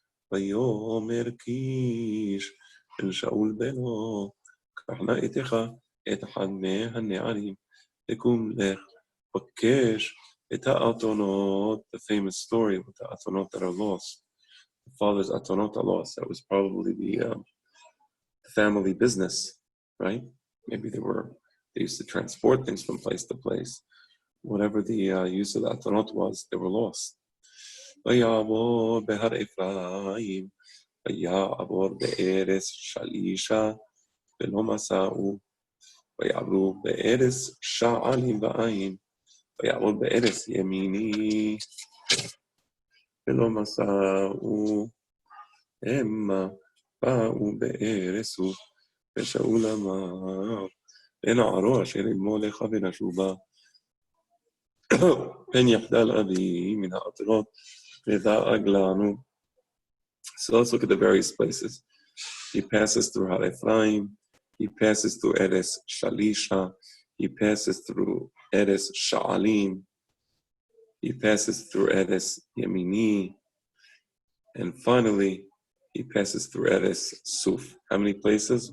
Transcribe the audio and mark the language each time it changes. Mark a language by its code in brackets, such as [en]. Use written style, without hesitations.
[he] ויאמר קיש אל שאול בנו, קח נא איתך את אחד מהנערים, וקום לך, בקש את האתונות, [en] the famous story with the atonot that are lost. The father's atonot are lost. That was probably the family business, right? Maybe they used to transport things from place to place. Whatever the use of the atonot was, they were lost. [he] ויעבור בהר אפרים, ויעבור בארץ שלישה, ולא מסעו, ויעברו בארץ שעלים ועין, ויעבור בארץ ימיני, ולא מסעו, המה באו בארץ סוף, ושאול אמר, ונערו אשר עמו לך ונשובה, פן יחדל אבי מן האתונות, ודאג לנו. [en] So let's look at the various places. He passes through Har Ephraim, he passes through Eres Shalisha, he passes through Eres Sha'alim, he passes through Eres Yemini, and finally he passes through Eres Suf. How many places?